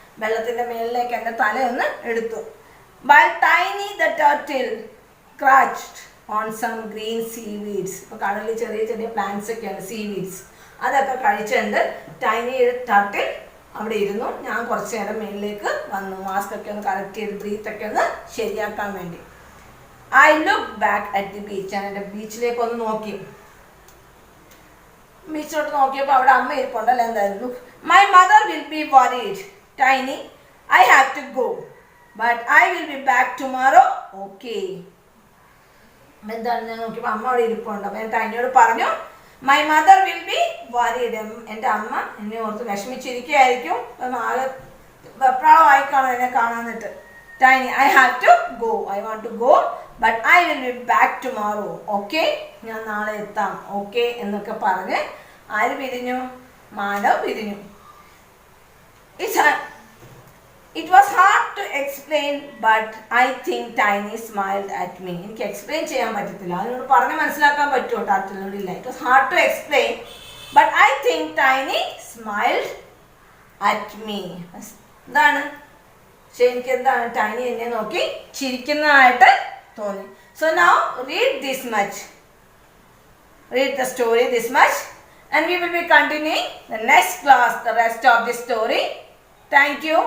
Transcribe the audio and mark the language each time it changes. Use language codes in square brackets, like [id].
[ml] വെള്ളത്തിൻ്റെ മേളിലേക്ക് എൻ്റെ തലയൊന്ന് എടുത്തു. [en] While Tiny the turtle crouched on some green seaweeds. [ml] ഇപ്പോൾ കടലിൽ ചെറിയ ചെറിയ പ്ലാന്റ്സ് ഒക്കെയാണ്, സീവീഡ്സ്. അതൊക്കെ കഴിച്ചുകൊണ്ട് ടൈനി ടർട്ടിൽ അവിടെ ഇരുന്നു. ഞാൻ കുറച്ച് നേരം മേളിലേക്ക് വന്നു, മാസ്ക് ഒക്കെ ഒന്ന് കറക്റ്റ് ചെയ്ത് ബ്രീത്തൊക്കെ ഒന്ന് ശരിയാക്കാൻ വേണ്ടി. [en] I look back at the beach. [ml] ഞാൻ എൻ്റെ ബീച്ചിലേക്ക് ഒന്ന് നോക്കി. ബീച്ചിലോട്ട് നോക്കിയപ്പോൾ അവിടെ അമ്മ ഇരിപ്പുണ്ടല്ലോ. എന്തായിരുന്നു? [en] My mother will be worried Tiny, I have to go but I will be back tomorrow, okay. [ml] എന്താണ് ഞാൻ നോക്കിയപ്പോൾ അമ്മ അവിടെ ഇരിപ്പുണ്ട്. അപ്പം ഞാൻ ടൈനിയോട് പറഞ്ഞു, [en] My mother will be worried. [ml] എൻ്റെ അമ്മ എന്നെ ഓർത്ത് വിഷമിച്ചിരിക്കുകയായിരിക്കും, ആകെ വെപ്രാളമായിക്കാണോ എന്നെ കാണാന്നിട്ട്. [en] Tiny, I have to go, I want to go but I will be back tomorrow, okay. [ml] ഞാൻ നാളെ എത്താം, ഓക്കെ എന്നൊക്കെ പറഞ്ഞ് ആര് പിരിഞ്ഞു? മാനവ് പിരിഞ്ഞു. [en] It was hard to explain, but I think Tiny smiled at me. [ml] എനിക്ക് എക്സ്പ്ലെയിൻ ചെയ്യാൻ പറ്റത്തില്ല, അതിനോട് പറഞ്ഞ് മനസ്സിലാക്കാൻ പറ്റുമോ? ടാറ്റിനോടില്ല. [en] It was hard to explain, but I think Tiny smiled at me. [ml] എന്താണ്? പക്ഷെ എനിക്ക് എന്താണ്, ടൈനി എന്നെ നോക്കി ചിരിക്കുന്നതായിട്ട് തോന്നി. [en] So now read this much. Read the story this much, and we will be continuing the next class, the rest of the story. Thank you.